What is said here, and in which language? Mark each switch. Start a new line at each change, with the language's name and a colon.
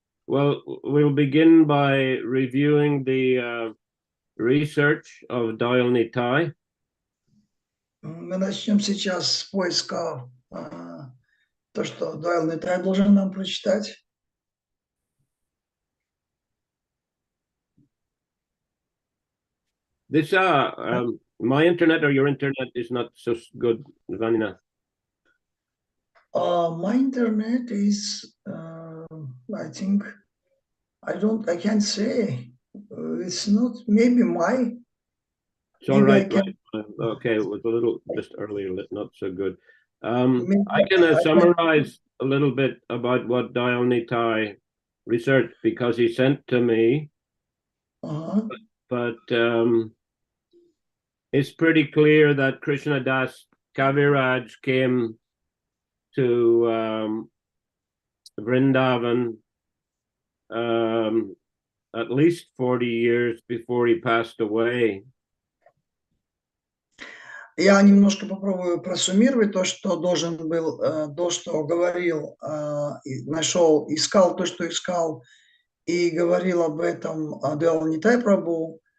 English: Well, we'll begin by reviewing the research of Dayal Nitai.
Russian: Мы начнем сейчас с поиска то, что Дайл Нитай должен нам прочитать.
English: This my internet or your internet is not so good, Vanina. My internet is, I think, I can't say. It's not, maybe my. It's all right. Okay, it was a little just earlier, not so good. I can summarize a little bit about what Dayal Nitai researched because he sent to me. But it's pretty clear that Krishnadas Kaviraj came to Vrindavan at least 40 years before he passed away.
Russian: Я немножко попробую просуммировать то, что должен был, то, что говорил, нашел, искал то, что искал, и говорил об этом Дайал Нитай Прабху.